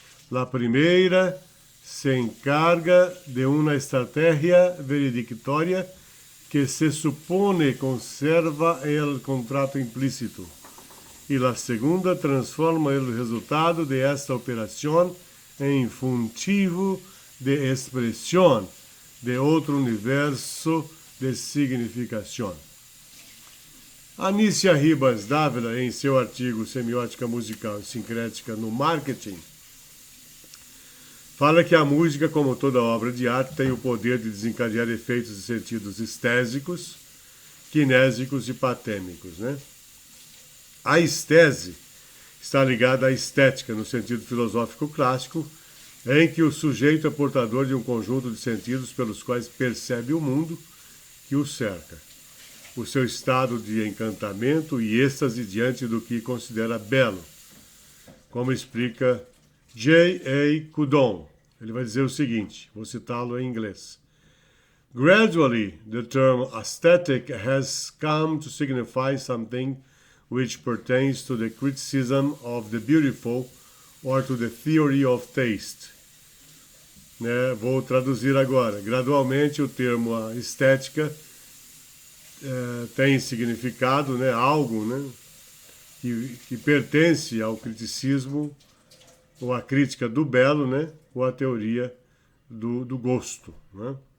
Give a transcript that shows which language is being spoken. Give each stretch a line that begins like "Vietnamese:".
Spanish: La primera se encarga de una estrategia veredictoria que se supone conserva el contrato implícito, y la segunda transforma el resultado de esta operación en funtivo de expresión
Portuguese: de outro universo de significação. Anícia Ribas Dávila, em seu artigo Semiótica Musical e Sincrética no Marketing, fala que a música, como toda obra de arte, tem o poder de desencadear efeitos e sentidos estésicos, kinésicos e patêmicos, né? A estese está ligada à estética, no sentido filosófico clássico, em que o sujeito é portador de um conjunto de sentidos pelos quais percebe o mundo que o cerca, o seu estado de encantamento e êxtase diante do que considera belo. Como explica J.A. Coudon, ele vai dizer o seguinte, vou citá-lo em inglês.
English: Gradually, the term aesthetic has come to signify something which pertains to the criticism of the beautiful or to the theory of taste.
Portuguese: Né? Vou traduzir agora. Gradualmente, o termo estética tem significado, né? Algo, né? que pertence ao criticismo ou à crítica do belo, né? Ou à teoria do gosto. Né?